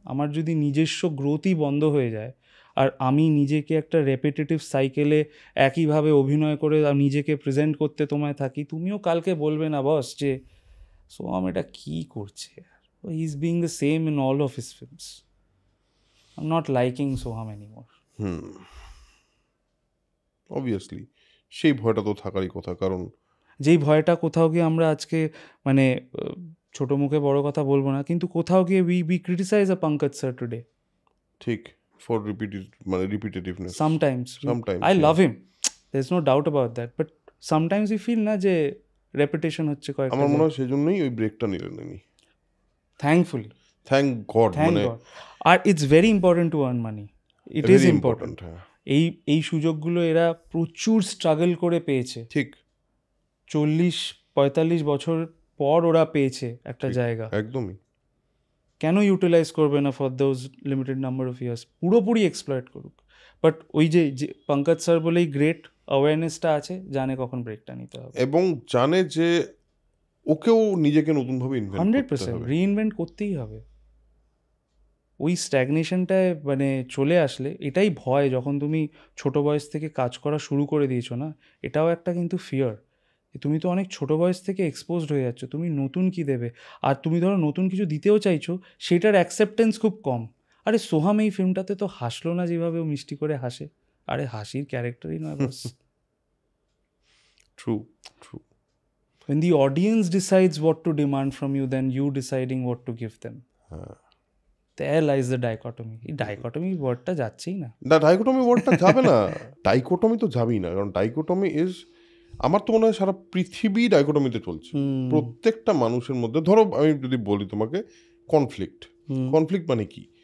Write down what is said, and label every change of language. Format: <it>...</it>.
<bn>আমার যদি নিজস্ব গ্রোথই বন্ধ হয়ে যায়, আর আমি নিজেকে একটা রেপিটেটিভ সাইকেলে একইভাবে অভিনয় করে নিজেকে প্রেজেন্ট করতে তোমায় থাকি, তুমিও কালকে বলবে না বস যে সোহাম এটা কী করছে,</bn> <en>He is being the same in all of his films, I am not liking Soham anymore.</en> <bn>Obviously সেই ভয়টা তো থাকারই কথা, কারণ যেই ভয়টা কোথাও গিয়ে আমরা আজকে, মানে ছোট মুখে বড় কথা বলবো না, কিন্তু কোথাও গিয়ে</bn> <en>We criticise a Pankaj sir today. ঠিক, for repetitiveness Sometimes Sometimes, I yeah. love him, there's no doubt about that, but sometimes we feel</en> <bn>না যে রেপিটেশন হচ্ছে কয়েকটা। আমার মনে হয় সেই জন্যই ওই ব্রেকটা নিলেন উনি।</bn> <en>thankfully, thank god, thank</en> <bn>মানে</bn> <en>God. আর it's very important to earn money, it is important.</en> <bn>হ্যাঁ এই সুযোগগুলো এরা প্রচুর স্ট্রাগল করে পেয়েছে। ঠিক, 40-45 বছর পর ওরা পেয়েছে একটা জায়গা। একদমই। কেন ইউটিলাইজ করবে না</bn> <en>For those limited number of years?</en> <bn>পুরোপুরি এক্সপ্লয়েট করুক। বাট ওই যে পঙ্কজ স্যার বলেই গ্রেট অ্যাওয়ারনেসটা আছে, জানে কখন ব্রেকটা নিতে হবে, এবং জানে যে ওকেও নিজেকে নতুনভাবে 100% রিইনভেন্ট করতেই হবে। ওই স্ট্যাগনেশনটায় মানে চলে আসলে এটাই ভয়, যখন তুমি ছোট বয়স থেকে কাজ করা শুরু করে দিয়েছো না, এটাও একটা কিন্তু ফিয়ার। তুমি তো অনেক ছোট বয়স থেকে এক্সপোজড হয়ে যাচ্ছ, তুমি নতুন কি দেবে? আর তুমি ধরো নতুন কিছু দিতেও চাইছো, সেটার অ্যাকসেপ্টেন্স খুব কম। আরে সোহাম এই ফিল্মটাতে তো হাসলো না যেভাবে ও মিষ্টি করে হাসে, আরে হাসির ক্যারেক্টারই নয় বস।</bn> <en>True. When the audience decides what to demand from you, then you deciding what to give them. There lies the dichotomy.</en> <bn>এই ডাইকটমি ওয়ার্ডটা যাচ্ছেই না। ডাইকোটমি ওয়ার্ডটা যাবে না, ডাইকোটমি তো যাবেই না, কারণ ডাইকোটমি ইজ, আমার তো মনে হয় সারা পৃথিবী ডাইকোটমিতে চলছে। প্রত্যেকটা মানুষের মধ্যে, ধরো আমি যদি বলি তোমাকে কনফ্লিক্ট মানে কি?</bn>